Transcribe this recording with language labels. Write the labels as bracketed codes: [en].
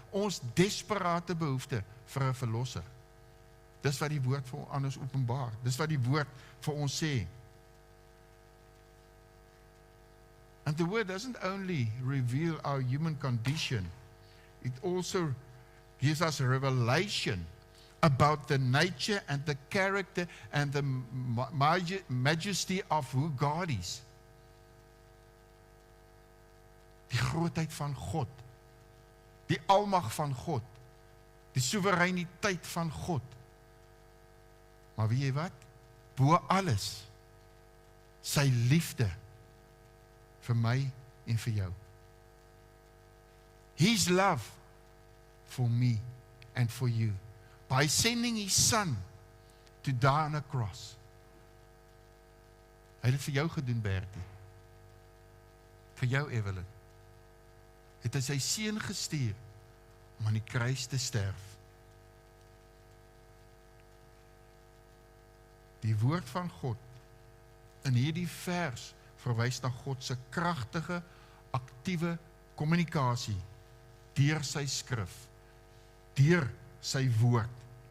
[af] Ons desperate behoefte vir 'n verlosser. Dis wat die woord vir ons openbaar. Dis wat die woord vir ons sê. [en] And the word doesn't only reveal our human condition, it also gives us a revelation about the nature and the character and the majesty of who God is. [af] Die grootheid van God, die almag van God, die soewereiniteit van God. Maar weet jy wat? Bo alles, sy liefde vir my en vir jou. [en] His love for me and for you, by sending his son to die on a cross. [af] Hy het dit vir jou gedoen, Bertie. Vir jou, Evelyn. Het hy sy seun gestuur om aan die kruis te sterf. Die woord van God in hierdie vers verwys na God se kragtige, aktiewe kommunikasie deur sy skrif, deur sy woord.